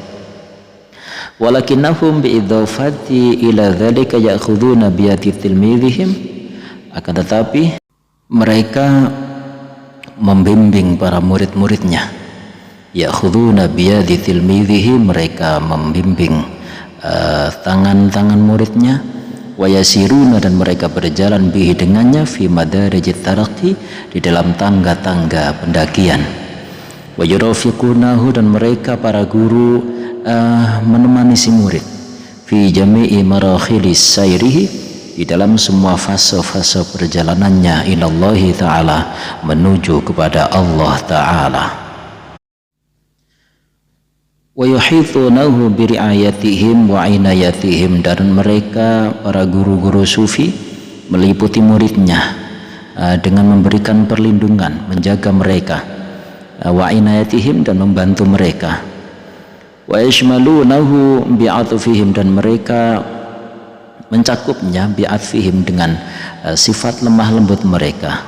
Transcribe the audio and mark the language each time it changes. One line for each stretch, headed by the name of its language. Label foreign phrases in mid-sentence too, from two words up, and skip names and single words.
Arabic: ولكنهم بالإضافة إلى ذلك يأخذون بأيدي تلاميذهم,
Indonesian: akan tetapi mereka membimbing para murid-muridnya.
Arabic: يأخذون بأيدي تلاميذهم,
Indonesian: mereka membimbing tangan-tangan muridnya.
Arabic: ويسيرون,
Indonesian: dan mereka berjalan bihi dengannya,
Arabic: في مدارج الترقي,
Indonesian: di dalam tangga-tangga pendakian.
Arabic: ويرافقونه,
Indonesian: dan mereka para guru menemani si murid,
Arabic: في جميع مراحل سيره,
Indonesian: di dalam semua fase-fase perjalanannya,
Arabic: إلى الله تعالى,
Indonesian: menuju kepada Allah ta'ala.
Arabic: ويحيطونه برعايتهم وعنايتهم,
Indonesian: dan mereka para guru-guru sufi meliputi muridnya dengan memberikan perlindungan, menjaga mereka.
Arabic: وعنايتهم,
Indonesian: dan membantu mereka.
Arabic: ويشملونه بعطفهم,
Indonesian: dan mereka mencakupnya bi'atfihim, dengan sifat lemah lembut mereka.